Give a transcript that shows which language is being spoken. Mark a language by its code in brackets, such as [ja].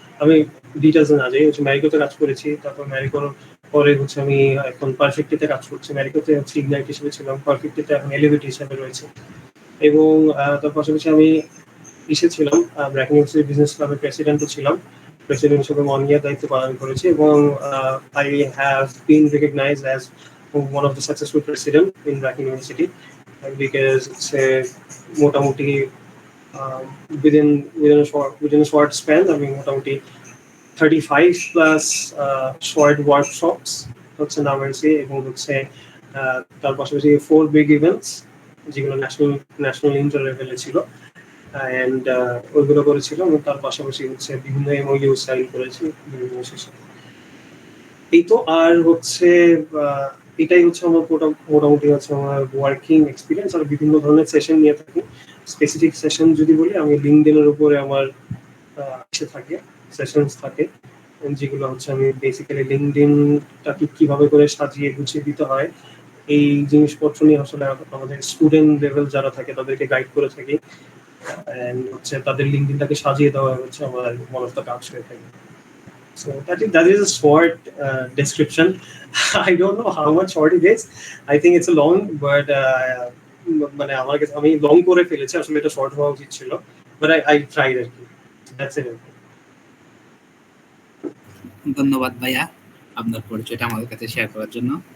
[bn] আমি ডিটেলসে না যাই, হচ্ছে ম্যারিকোতে কাজ করেছি। তারপর ম্যারিকোর পরে হচ্ছে আমি এখন পারফেক্টিতে কাজ করছি। ম্যারিকোতে হচ্ছে ইগনাইট হিসেবে ছিলাম, পারফেক্টিতে এখন এলিভেট হিসেবে রয়েছে। এবং তার পাশাপাশি আমি এসেছিলাম ব্র্যাক ইউনিভার্সিটি বিজনেস ক্লাবের প্রেসিডেন্টও ছিলাম। প্রেসিডেন্ট হিসেবে 1 ইয়ার দায়িত্ব পালন করেছি। [en] এবং I have been recognized as one of the successful president in Brack University. [bn] Because হচ্ছে মোটামুটি [en] within within a short span [bn] আমি মোটামুটি 35 প্লাস শর্ট ওয়ার্কশপস হচ্ছে নামাইছি এবং হচ্ছে তার পাশাপাশি 4 বিগ ইভেন্টস যেগুলো ন্যাশনাল ইন্টার লেভেলে ছিল অ্যান্ড ওইগুলো করেছিল এবং তার পাশাপাশি হচ্ছে বিভিন্ন এমওইউ সাইন করেছি বিভিন্ন শেষে। এই তো আর হচ্ছে এটাই হচ্ছে আমার মোটামুটি হচ্ছে আমার ওয়ার্কিং এক্সপিরিয়েন্স। আর বিভিন্ন ধরনের সেশন নিয়ে থাকি। স্পেসিফিক সেশন যদি বলি আমি লিঙ্কডইনের উপরে আমার থাকে সেশনস থাকে যেগুলো হচ্ছে আমি বেসিক্যালি লিঙ্কডইনটাকে কিভাবে করে সাজিয়ে গুছিয়ে দিতে হয় এই জিনিসপত্র নিয়ে আসলে আমাদের স্টুডেন্ট লেভেল যারা থাকে তাদেরকে গাইড করে থাকি এন্ড হচ্ছে তাদের লিঙ্কডইনটাকে সাজিয়ে দেওয়া হচ্ছে আমার ওয়ান অফ দ্য কাজ হয়ে থাকে। [en] So that is a short description. I don't know how much short it is. I think it's a long, but [bn] মানে আমার কাছে আমি লং করে ফেলেছি আসলে এটা শর্ট হওয়া উচিত ছিল, [en] but I tried [bn] আর কি। [en] That's it. [bn] ধন্যবাদ ভাইয়া আপনার পরিচয়টা আমাদের কাছে শেয়ার করার জন্য।